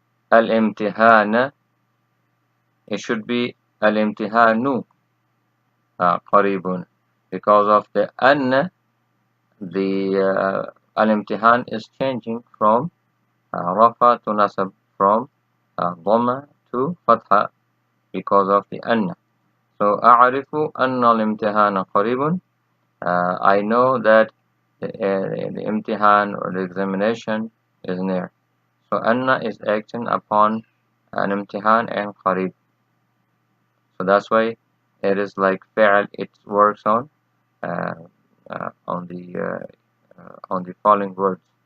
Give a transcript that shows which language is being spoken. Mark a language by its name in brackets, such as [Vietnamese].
[English] al-imtihana, it should be al-imtihanu qaribun. Because of the anna, the al-imtihan is changing from rafa to nasab, from dhamma to fatha, because of the anna. [Arabic] So أعرف أن الامتحان قريب. [English] I know that the imtihan or the examination is near. So anna is acting upon an imtihan and qarib. So that's why it is like fi'al. It works uh, on the following words.